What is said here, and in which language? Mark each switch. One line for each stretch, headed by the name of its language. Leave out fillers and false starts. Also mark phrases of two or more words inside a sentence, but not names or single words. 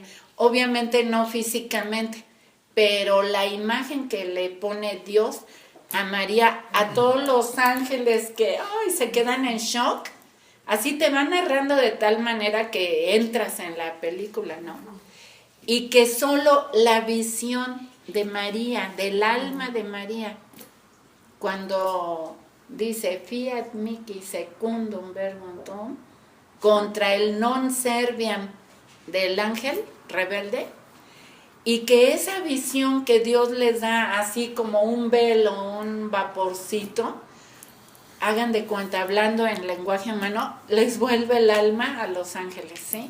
Spanish: Obviamente no físicamente, pero la imagen que le pone Dios a María, a todos los ángeles que se quedan en shock, así te van narrando de tal manera que entras en la película, ¿no? Y que solo la visión de María, del alma de María, cuando dice
Latin: fiat mihi secundum verbum tuum,
Spanish: contra el
Latin: non serviam
Spanish: del ángel rebelde, y que esa visión que Dios les da así como un velo, un vaporcito, hagan de cuenta, hablando en lenguaje humano, les vuelve el alma a los ángeles, ¿sí?